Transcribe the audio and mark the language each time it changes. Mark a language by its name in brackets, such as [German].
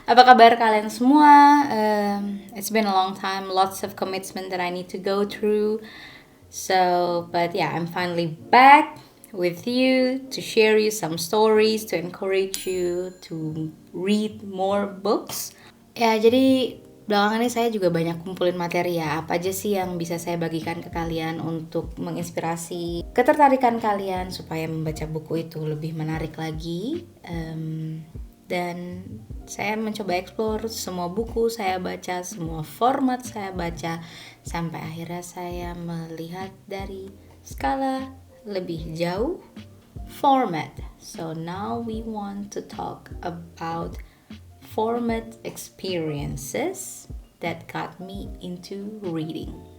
[Indonesian] Apa kabar kalian semua? [English] It's been a long time, lots of commitment that I need to go through. But yeah, I'm finally back with you to share you some stories, to encourage you to read more books. [Indonesian] Ya, jadi belakangan ini saya juga banyak kumpulin materi ya. Apa aja sih yang bisa saya bagikan ke kalian untuk menginspirasi ketertarikan kalian supaya membaca buku itu lebih menarik lagi. Dan saya mencoba explore semua buku saya baca, semua format saya baca, sampai akhirnya saya melihat dari skala lebih jauh, format. [English] So now we want to talk about format experiences that got me into reading.